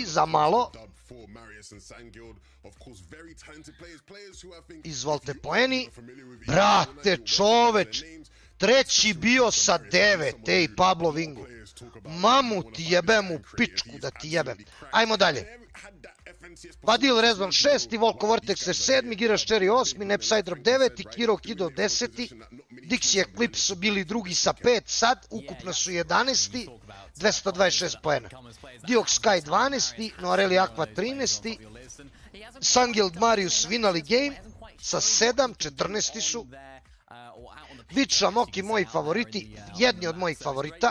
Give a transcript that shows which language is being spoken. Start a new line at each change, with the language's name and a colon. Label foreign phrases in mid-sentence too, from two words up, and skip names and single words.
Serbian: za malo. Izvolite poeni. Brate, čoveč. Treći bio sa 9, ej, Pablo Vingu. Mamu ti jebem u pičku da ti jebem. Ajmo dalje. Vadil Rezon 6, Volko Vortex 7, Giraš Cherry 8, Nepsidrop 9, Kiro Kido 10, Dixie Eclipse su bili drugi sa 5, sad ukupno su 11, 226 poena. Diox Sky 12, Noareli Aqua 13, Sangild Marius vinali game sa 7, 14 su. Viča Moki moji favoriti, jedni od mojih favorita.